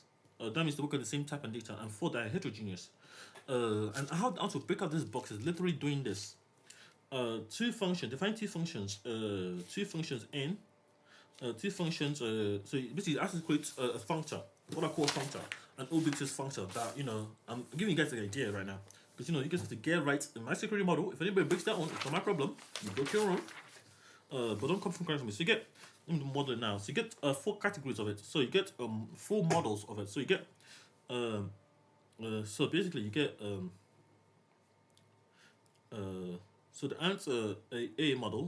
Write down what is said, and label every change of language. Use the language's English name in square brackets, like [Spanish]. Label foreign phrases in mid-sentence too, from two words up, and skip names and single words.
[English] That means they work on the same type of data, and 4 that are heterogeneous. And how to break out this box is literally doing this. 2 functions, define 2 functions, 2 functions n, 2 functions, so basically it has to create a functor, what I call a functor, an OBINexus functor that, I'm giving you guys an idea right now. Because, you guys have to get right in my security model. If anybody breaks that one, it's not my problem. You broke your own. But don't come from crying for me. So you get, I'm the model now. So you get 4 categories of it. So you get 4 models of it. So you get, so basically you get, so the answer a model.